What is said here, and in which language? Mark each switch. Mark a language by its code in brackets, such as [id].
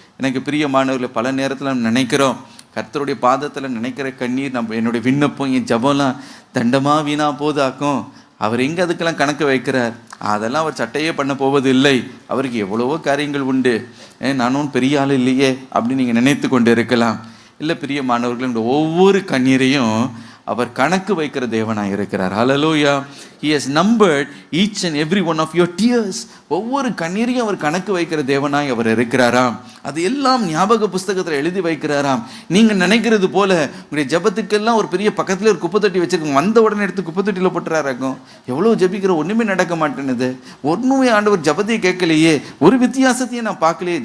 [ta] எனக்கு பிரியமானவர்களை, பல நேரத்தில் நம்ம நினைக்கிறோம், கர்த்தருடைய பாதத்தில் நினைக்கிற கண்ணீர், என்னுடைய விண்ணப்பம், என் ஜபம்லாம் தண்டமாக வீணாக போதாக்கும். அவர் எங்கே அதுக்கெல்லாம் கணக்கு வைக்கிறார்? அதெல்லாம் அவர் சட்டையே பண்ண போவது இல்லை. அவருக்கு எவ்வளவோ காரியங்கள் உண்டு, நானும் பெரிய ஆள் இல்லையே அப்படின்னு நீங்கள் நினைத்து கொண்டு இருக்கலாம். இல்லை பிரியமானவர்கள், ஒவ்வொரு கண்ணீரையும் அவர் கணக்கு வைக்கிற தேவனாக இருக்கிறார். ஹல்லேலூயா. [en] He has numbered each and every one of your tears. [ta] ஒவ்வொரு கண்ணீரையும் அவர் கணக்கு வைக்கிற தேவனாய் அவர் இருக்கிறாராம். அது எல்லாம் ஞாபக புஸ்தகத்தில் எழுதி வைக்கிறாராம். நீங்கள் நினைக்கிறது போல உங்களுடைய ஜபத்துக்கெல்லாம் ஒரு பெரிய பக்கத்தில் ஒரு குப்பை தொட்டி வச்சிருக்கோம், வந்த உடனே எடுத்து குப்பை தொட்டியில் போட்டுறாராக்கும். எவ்வளோ ஜபிக்கிற ஒன்றுமே நடக்க மாட்டேனுது, ஒன்றுமே ஆண்டவர் ஜபத்தையே கேட்கலையே, ஒரு வித்தியாசத்தையும் நான் பார்க்கலையே.